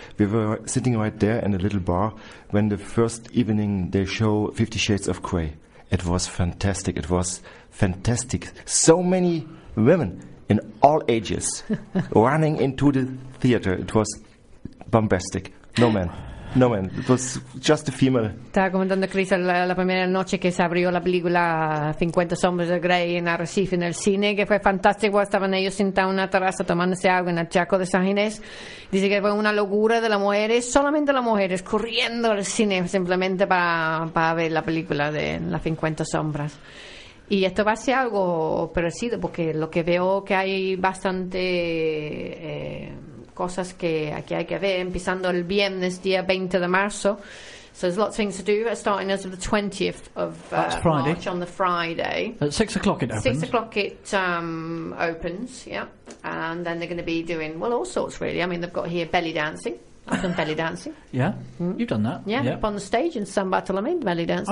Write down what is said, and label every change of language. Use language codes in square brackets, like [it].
[en] We were sitting right there in a little bar when the first evening they show 50 Shades of Grey. It was fantastic. It was fantastic. So many women in all ages running into the theater. It was bombastic. No men. It was just a female. [es] Estaba comentando Chris la primera noche que se abrió la película 50 Sombras de Grey en Arrecife en el cine, que fue fantástico. Estaban ellos sentados en una terraza tomándose algo en el Chaco de San Ginés. Dice que fue una locura de las mujeres, solamente las mujeres, corriendo al cine simplemente para ver la película de las 50 Sombras. Y esto va a ser algo parecido, porque lo que veo que hay bastante cosas que aquí hay que ver, empezando el viernes, día 20 de marzo, [en] So there's lots of things to do. We're starting as of the 20th of March on the Friday. At 6 o'clock it opens. 6 o'clock it opens, yeah. And then they're going to be doing, well, all sorts, really. I mean, they've got here belly dancing. I've done belly dancing. Yeah, mm-hmm. You've done that. Yeah, yep. Up on the stage in San Bartolomé, belly dancing.